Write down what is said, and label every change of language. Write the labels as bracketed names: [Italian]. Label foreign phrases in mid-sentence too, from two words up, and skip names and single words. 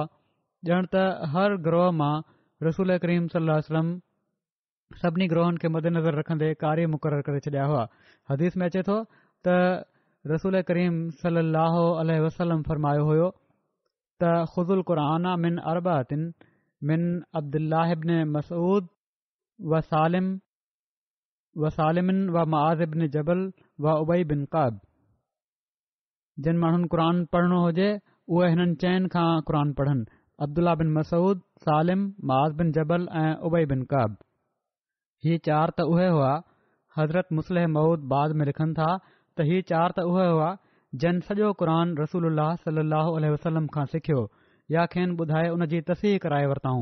[Sindhi] ॼण त हर गिरोह मां रसूल करीम [Arabic] صلى الله عليه وسلم [Sindhi] सभिनी गिरोहनि खे मद्देनज़र रखंदे कारी मुक़ररु करे छॾिया हुआ। हदीस में अचे थो त रसूल करीम [Arabic] صلى الله عليه وسلم [Sindhi] फरमायो हुयो त [Arabic] خذوا القرآن من أربعة من عبد الله بن مسعود وسالم ومعاذ بن جبل وأبي بن كعب. [Sindhi] जिन माण्हुनि क़ुर पढ़णो हुजे उहे हिननि 4 खां क़ुर पढ़नि: अब्दुल्ला बिन मसूद, सालिम, मुआज़ बिन जबल ऐं उबई बिन कब। ही 4 त उहे हुआ। हज़रत मुस्लिम मऊद बाद में लिखनि था त ही 4 त उहे हुआ जिन सॼो क़ुर रसूलुल्लाह [Arabic] صلى الله عليه وسلم [Sindhi] खां सिखियो या खेनि ॿुधाए उन जी तसीह कराए वरिताऊं।